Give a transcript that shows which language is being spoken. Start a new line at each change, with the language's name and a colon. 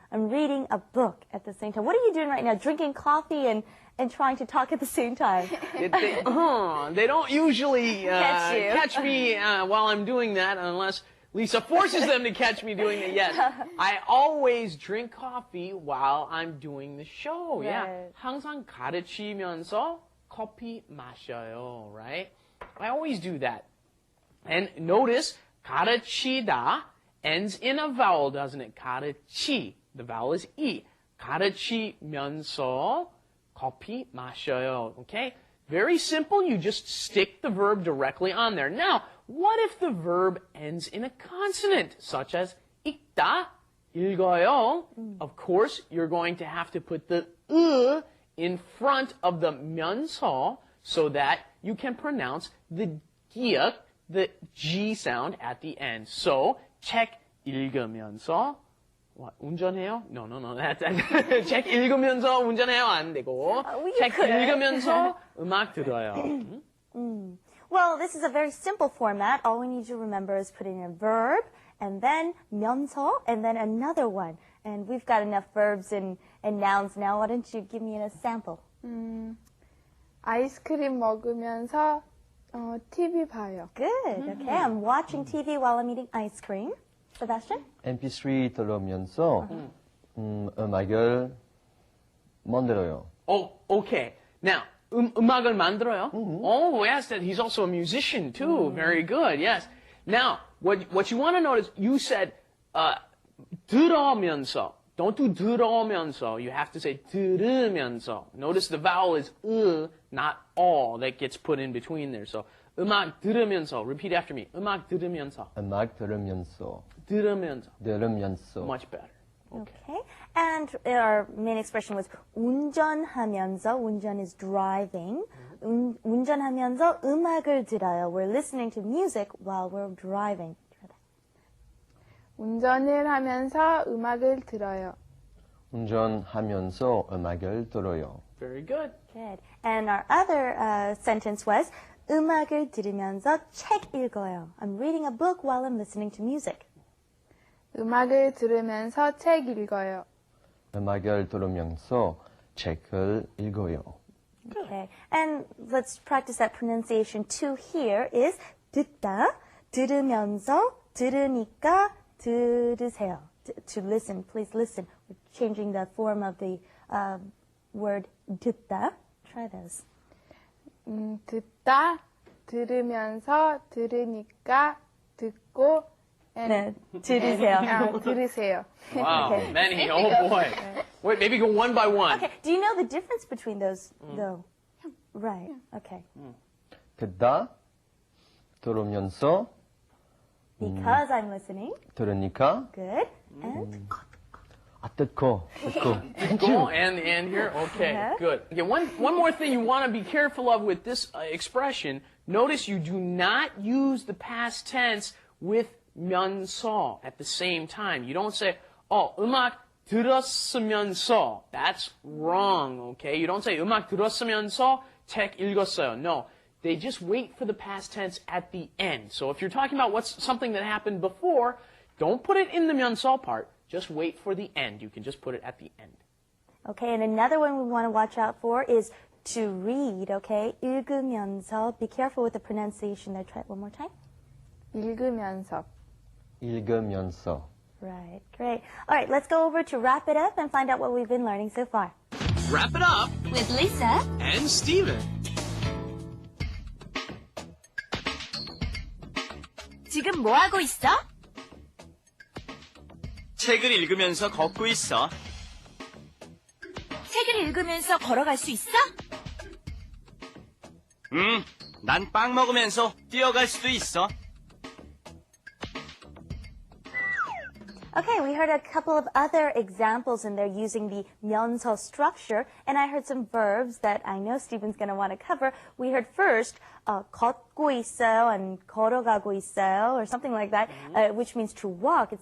English: I'm reading a book at the same time. What are you doing right now? Drinking coffee and trying to talk at the same time. They don't usually Catch you. me while I'm doing that unless Lisa forces them to catch me doing it. Yes, I always drink coffee while I'm doing the show. Yeah, Right.
Korean: 항상 가르치면서 커피 마셔요.
English: Right? I always do that. And notice 가르치다 ends in a vowel, doesn't it? 가르치. The vowel is e.
Korean: 가르치면서 커피 마셔요.
English: Okay? Very simple. You just stick the verb directly on there. Now, what if the verb ends in a consonant, such as 읽다, 읽어요? Of course, you're going to have to put the in front of the 면서 so that you can pronounce the 기역, the G sound at the end.
Korean: So, 책 읽으면서
English: What,
Korean: 운전해요?
English: No.
Korean: 책 읽으면서 운전해요 안 되고 책 읽으면서 음악 들어요.
English: Well, this is a very simple format. All we need to remember is putting a verb and then 면서 and then another one. And we've got enough verbs and nouns now. Why don't you give me a sample?
Korean: 아이스크림 먹으면서 TV 봐요.
English: Good. Okay, I'm watching TV while I'm eating ice cream. Sebastian?
Korean: MP3 들으면서 음악을 만들어요.
English: Oh, okay. Now,
Korean: 음악을 만들어요?
English: Oh, yes, that he's also a musician too. Very good, yes. Now, what you want to notice, you said 들으면서. Don't do 들으면서. You have to say 들으면서. Notice the vowel is not all that gets put in between there. So
Korean: 음악 들으면서.
English: Repeat after me. 음악 들으면서.
Korean: 음악 들으면서. 들으면서. 들으면서.
English: Much better. Okay. And our main expression was 운전하면서, 운전 is driving.
Korean: 운전하면서 음악을 들어요.
English: We're listening to music while we're driving.
Korean: 운전을 하면서 음악을 들어요. 운전하면서 음악을 들어요.
English: Very good. Good. And our other sentence was
Korean: 음악을 들으면서 책 읽어요.
English: I'm reading a book while I'm listening to music.
Korean: 음악을 들으면서 책 읽어요. 음악을 들으면서 책을 읽어요.
English: Okay. And let's practice that pronunciation too here is
Korean: 듣다, 들으면서, 들으니까, 들으세요.
English: To listen, please listen. We're changing the form of the word 듣다. Try those.
Korean: 듣다, 들으면서, 들으니까, 듣고, 네, 들으세요. 들으세요.
English: Wow, Okay. many. Oh boy. Wait, maybe go one by one. Okay, do you know the difference between those, though? Right, okay.
Korean: 듣다, 들으면서,
English: Because I'm listening.
Korean: 들으니까,
English: Good. And
Korean: 듣고.
English: Go and here. Okay, Yeah. good. Okay, one more thing you want to be careful of with this expression. Notice you do not use the past tense with 면서 at the same time. You don't say,
Korean: 음악 들었으면서.
English: That's wrong, okay? You don't say
Korean: 음악 들었으면서 책 읽었어요.
English: No. They just wait for the past tense at the end. So if you're talking about something that happened before, don't put it in the 면서 part. Just wait for the end. You can just put it at the end. okay, and another one we want to watch out for is to read, okay? 읽으면서. Be careful with the pronunciation there. Try it one more time.
Korean: 읽으면서. 읽으면서.
English: Right, great. All right, let's go over to wrap it up and find out what we've been learning so far. Wrap it up With Lisa. and Steven.
Korean: 지금 뭐 하고 있어? 책을 읽으면서 걷고 있어. 책을 읽으면서 걸어갈 수 있어? 난 빵 먹으면서 뛰어갈 수도 있어.
English: Okay, we heard a couple of other examples in there using the 면서 structure, and I heard some verbs that I know Stephen's going to want to cover. We heard first,
Korean: 걷고 있어요
English: and
Korean: 걸어가고 있어요,
English: or something like that, which means to walk.